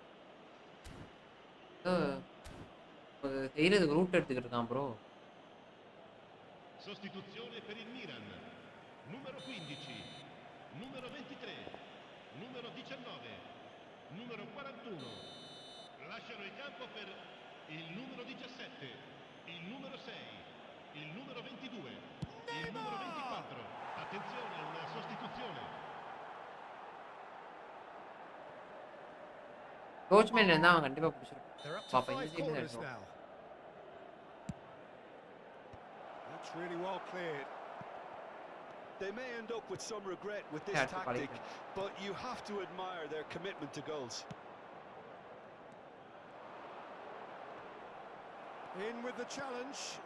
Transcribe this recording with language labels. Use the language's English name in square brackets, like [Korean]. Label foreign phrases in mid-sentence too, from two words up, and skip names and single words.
[Tamil] செய்யறதுக்கு ரூட் எடுத்துக்கிட்டு இருக்கான் ப்ரோ. [Italian] Sostituzione per il Milan. Numero 15, numero 23, numero 19, numero 41. Lasciano il campo per il numero 17, il numero 6, il numero 22, il numero 24. Attenzione, una sostituzione. [Tamil] கோச்மேன் இருந்தா அவன் கண்டிப்பா பிடிச்சிருப்பான். [English] They're up to [Tamil] பாப்பா இந்த 5 சைடு [English] corners [Tamil] தான் [English] now. That's really well cleared. They may end up with some regret with this Yeah, it's tactic, quite but you have to admire their commitment to goals. In with the challenge.